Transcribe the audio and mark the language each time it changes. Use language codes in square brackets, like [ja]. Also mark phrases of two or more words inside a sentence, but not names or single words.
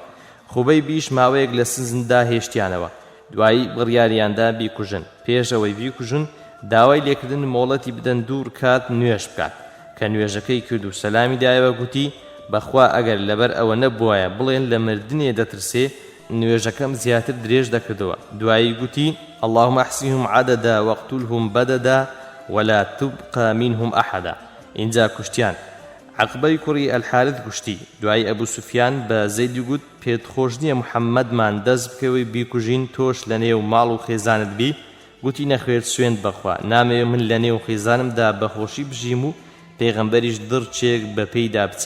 [ckb] خوبەیبیش ماوەیەک لە سنجدا هێشتیانەوە. دوایی بڕیاریاندا بیکوژن. پێش ئەوەی بیکوژن داوای لێکردن مۆڵەتی بدەن دوور کات نوێژ بکات کە نوێژەکەی کرد و سەلامی دایەوە گوتی بەخوا ئەگەر لەبەر ئەوە نەبووایە بڵێن لە مردنێ دەترسێ نوێژەکەم زیاتر درێژ دەکردەوە. دوایی گوتی [ar] اللهم احصهم عددا واقتلهم بددا ولا تبقى منهم أحدا. [ckb] اینجا کوشتیان. عەقبەی کوڕی ئەلحارث کوشتی. دوای ئەبوو سوفیان بە زەیدی گوت پێت خۆش نییە محەممەدمان دەست بکەوەی بیکوژین تۆش لە نێو ماڵ و خێزانت بی؟ گوتی نەخوێت سوێند بەخوا نامەوێ من لە نێو خێزانمدا بەخۆشی بژیم و پێغەمبەریش دڕچێک بە پێیدا بچێ.